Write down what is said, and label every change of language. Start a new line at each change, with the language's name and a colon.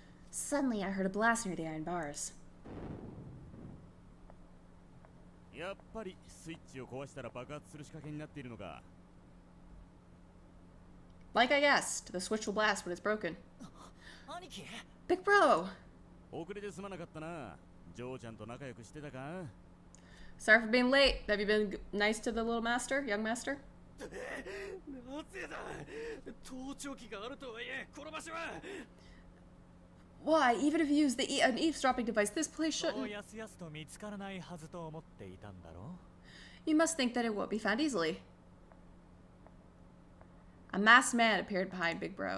English: Suddenly, I heard a blast near the iron bars.
Japanese: やっぱりスイッチを壊したら爆発する仕掛けになっているのか。
English: Like I guessed, the switch will blast when it's broken.
Japanese: 兄貴、
English: Big bro!
Japanese: 遅れてすまなかったな。ジョーちゃんと仲良くしてたか？
English: Sorry for being late. Have you been nice to the little master, young master?
Japanese: なぜだ。盗聴器があるとはいえこの場所は。
English: Why, even if you use an eavesdropping device, this place
Japanese: そう
English: shouldn't.
Japanese: やすやすと見つからないはずと思っていたんだろ
English: You must think that it won't be found easily. A masked man appeared behind Big Bro.